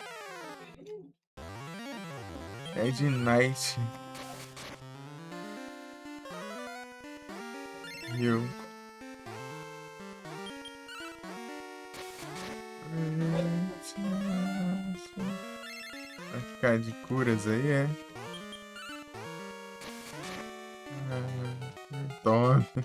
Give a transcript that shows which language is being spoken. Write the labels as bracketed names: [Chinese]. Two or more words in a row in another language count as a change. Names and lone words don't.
[Portuguese] É de night. You. Vai ficar de curas aí, é? Toma.